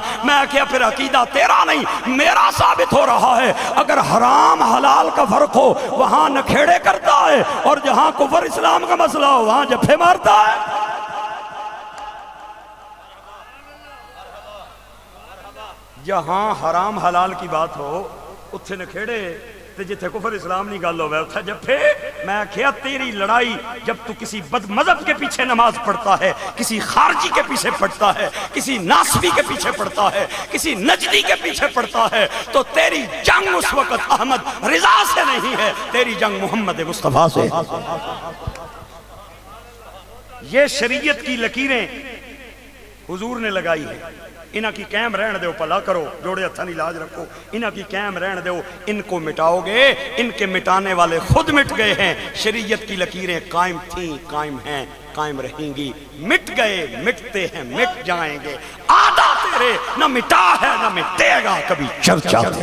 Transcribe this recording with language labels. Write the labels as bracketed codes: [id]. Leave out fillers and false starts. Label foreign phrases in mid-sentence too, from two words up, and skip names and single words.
[ur] میں کہا پھر عقیدہ تیرا نہیں میرا ثابت ہو رہا ہے، اگر حرام حلال کا فرق ہو وہاں نکھیڑے کرتا ہے اور جہاں کفر اسلام کا مسئلہ ہو وہاں جفے مارتا ہے۔ [pa] جہاں حرام حلال کی بات ہو اتھے نکھیڑے تے جتھے کفر اسلام نہیں گل ہوئے اتھے جفے۔ [ur] میں کہا تیری لڑائی جب تو کسی بد مذہب کے پیچھے نماز پڑھتا ہے، کسی خارجی کے پیچھے پڑھتا ہے، کسی ناسبی کے پیچھے پڑھتا ہے، کسی نجدی کے پیچھے پڑھتا ہے، تو تیری جنگ اس وقت احمد رضا سے نہیں ہے، تیری جنگ محمد مصطفیٰ سے۔ یہ شریعت کی لکیریں حضور نے لگائی ہے، [pa] انہاں کی قائم رہن دیو، پلا کرو جوڑے ہتھاں دی لاج رکھو، انہاں کی قائم رہن دیو، [ur] ان کو مٹاؤ گے ان کے مٹانے والے خود مٹ گئے ہیں۔ شریعت کی لکیریں قائم تھیں، قائم ہیں، قائم رہیں گی، مٹ گئے مٹتے ہیں مٹ جائیں گے، آدھا تیرے نہ مٹا ہے نہ مٹے گا کبھی چرچا۔